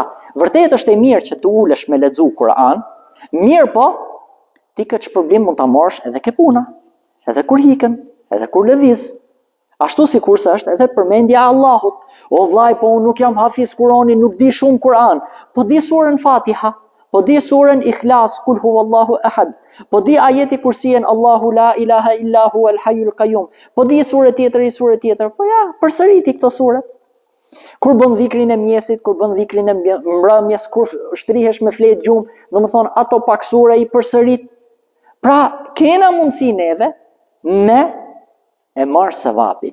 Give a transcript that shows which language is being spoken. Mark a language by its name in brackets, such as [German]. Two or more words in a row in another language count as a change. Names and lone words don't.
[Albanian] Vërtet është e mirë që të ulesh me lexu Kur'an, mirë po, ti këtë shpërblim mund ta marrësh edhe ke puna, edhe kur hikën, edhe kur lëviz. Ashtu sikur se është edhe përmendja e Allahut. O vllai, po unë nuk jam hafiz Kur'ani, nuk di shumë Kur'an, po di surën Fatiha, po di surën Ikhlas, [Arabic] قل هو الله أحد, [Albanian] po di ajeti kursien [Arabic] الله لا إله إلا هو الحي القيوم, [Albanian] po di surë tjetër, po ja, përsëriti këto sure. Kur bën dhikrin e mjesit, kur bën dhikrin e mbrëmjes, kur shtrihesh me fletë gjumë, do më thonë ato pak sure i përsërit. Pra, kena mundësi neve me e marë sevapin.